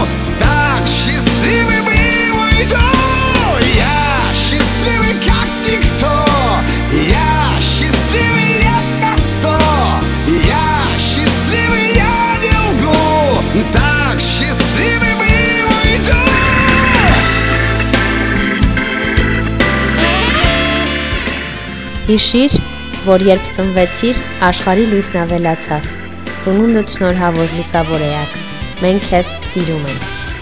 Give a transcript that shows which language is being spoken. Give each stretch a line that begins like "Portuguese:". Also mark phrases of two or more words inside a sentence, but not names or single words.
Russian: Так счастливый был уйду. Я счастливый, как никто. Я счастливый лет на 100. Я счастливый, я не лгу. Так счастливый был уйду.
Armenian: Հիշիր, որ երբ ծնվեցիր, աշխարհի լույսն ավելացավ։ Ծնունդդ շնորհավոր լուսավոր էակ։ Մենք քեզ սիրում ենք։